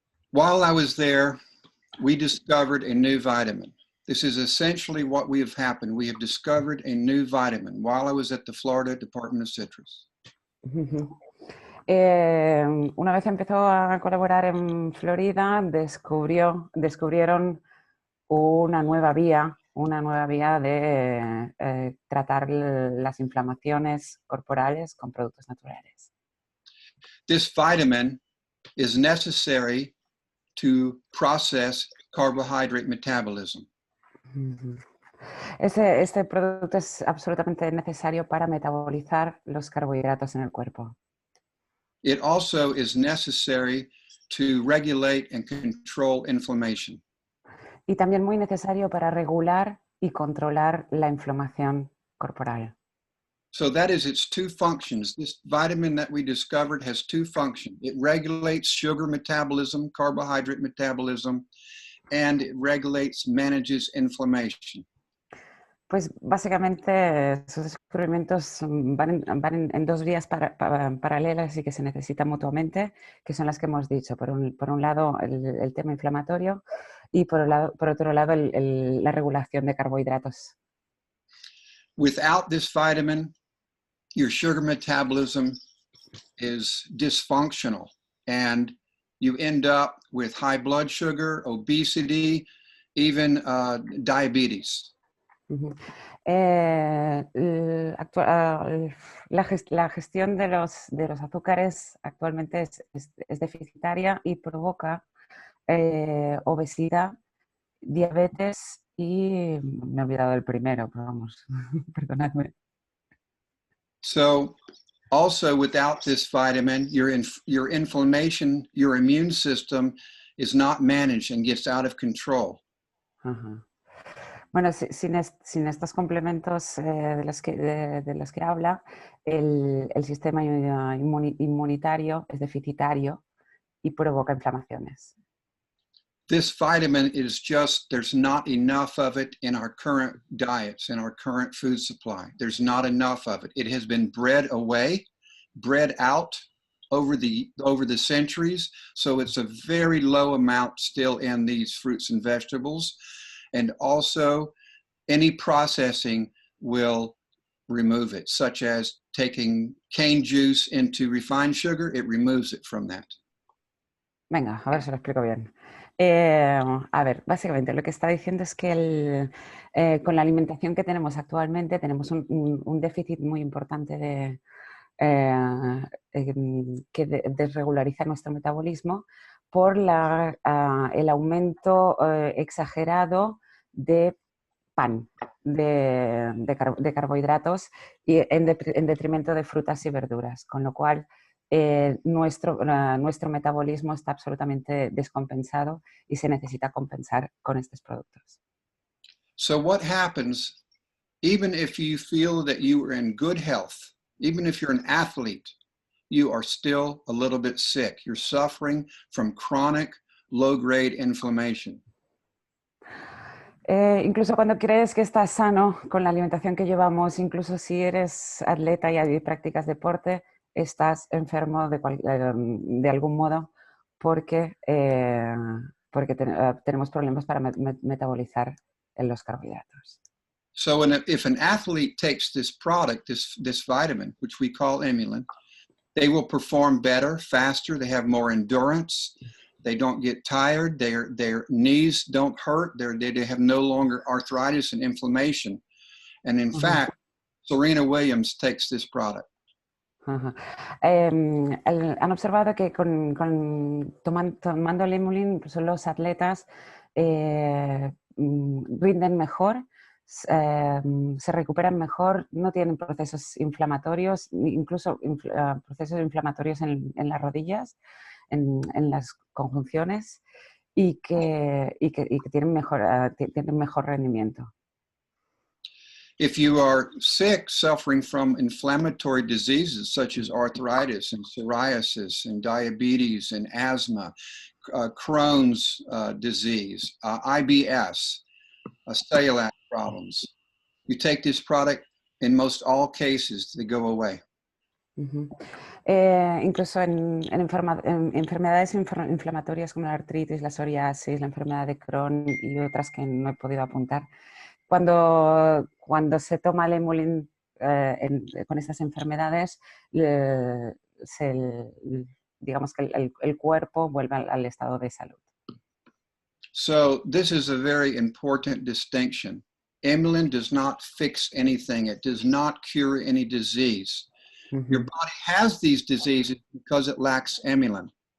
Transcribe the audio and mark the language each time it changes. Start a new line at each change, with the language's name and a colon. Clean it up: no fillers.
English: While I was there, we discovered a new vitamin. This is essentially what we have happened. We have discovered a new vitamin while I was at the Florida Department of Citrus.
Spanish: Una vez empezó a colaborar en Florida, descubrieron una nueva vía de tratar las inflamaciones corporales con productos naturales.
English: This vitamin is necessary to process carbohydrate metabolism.
Spanish: Este producto es absolutamente necesario para metabolizar los carbohidratos en el cuerpo.
English: It also is necessary to regulate and control inflammation.
Spanish: Y también muy necesario para regular y controlar la inflamación corporal.
English: So that is its 2 functions. This vitamin that we discovered has 2 functions. It regulates sugar metabolism, carbohydrate metabolism, and it manages inflammation.
Spanish: Pues básicamente sus descubrimientos van en 2 vías paralelas y que se necesitan mutuamente, que son las que hemos dicho. Por un lado, el tema inflamatorio, y por otro lado la regulación de carbohidratos.
English: Without this vitamin, your sugar metabolism is dysfunctional and you end up with high blood sugar, obesity, even diabetes. Uh-huh.
Spanish: La gestión de los azúcares actualmente es deficitaria y provoca obesidad, diabetes y me he olvidado del primero, pero vamos, perdonadme.
English: So also without this vitamin, your inflammation, your immune system is not managed and gets out of control. Uh-huh.
Spanish: Bueno, sin estos complementos de los que habla, el sistema inmunitario es deficitario y provoca inflamaciones.
English: This vitamin is just, there's not enough of it in our current diets, in our current food supply. There's not enough of it. It has been bred away, bred out over the centuries. So it's a very low amount still in these fruits and vegetables. And also any processing will remove it, such as taking cane juice into refined sugar, it removes it from that.
Spanish: Venga, a ver si lo explico bien. A ver, básicamente lo que está diciendo es que con la alimentación que tenemos actualmente tenemos un déficit muy importante que desregulariza nuestro metabolismo por el aumento exagerado de pan, de carbohidratos y en detrimento de frutas y verduras, con lo cual nuestro metabolismo está absolutamente descompensado y se necesita compensar con estos productos.
English: So what happens, even if you feel that you are in good health, even if you're an athlete, you are still a little bit sick. You're suffering from chronic low-grade inflammation.
Spanish: Incluso cuando crees que estás sano con la alimentación que llevamos, incluso si eres atleta y practicas deporte, estás enfermo de algún modo porque tenemos problemas para metabolizar los carbohidratos.
English: So if an athlete takes this product, this vitamin, which we call Emulin, they will perform better, faster, they have more endurance, they don't get tired, their knees don't hurt, they have no longer arthritis and inflammation. And in fact, Serena Williams takes this product.
Spanish: Han observado que tomando el Emulin, incluso los atletas rinden mejor, se recuperan mejor, no tienen procesos inflamatorios, incluso procesos inflamatorios en las rodillas, en las conjunciones y que tienen mejor rendimiento.
English: If you are sick, suffering from inflammatory diseases such as arthritis and psoriasis and diabetes and asthma, Crohn's disease, IBS, celiac problems, you take this product, in most all cases, they go away.
Spanish: Incluso en enfermedades inflamatorias como la artritis, la psoriasis, la enfermedad de Crohn y otras que no he podido apuntar, cuando se toma el Emulin con estas enfermedades, digamos que el cuerpo vuelve al estado de salud.
English: So this is a very important distinction. Emulin does not fix anything. It does not cure any disease. Your body has these diseases because it lacks Emulin.